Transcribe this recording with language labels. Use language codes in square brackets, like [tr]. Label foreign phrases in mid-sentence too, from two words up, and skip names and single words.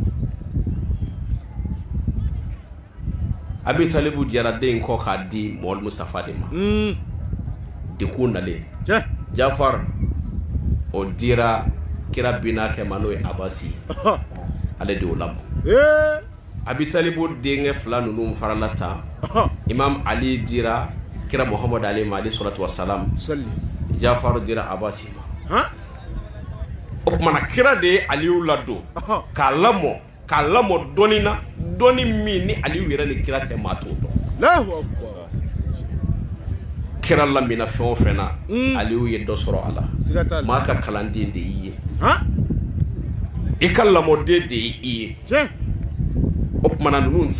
[bm] Abi Talibu diyara den kɔ k'a di Muhammadu Mustafa de ma dekun nalen Jafar o dira kira bina kɛ ma n'o ye Abasi ale de y'o lamɔ Abi Talibu denkɛ fila ninnu farala tan Imam Ali dira kira Muhammad [ar] عليه الصلاة والسلام [bm] Jafaru dira Abasi ma o kuma kira de Aliyu ladon k'a lamɔ dɔnni na dɔnni min ni Aliyu yɛrɛ ni kira tɛ maa t'o dɔn kira lamina fɛn o fɛn na Aliyu ye dɔ sɔrɔ a la maa ka kalanden de y'i ye i ka lamɔden de y'i ye o kuma ninnu tɛ se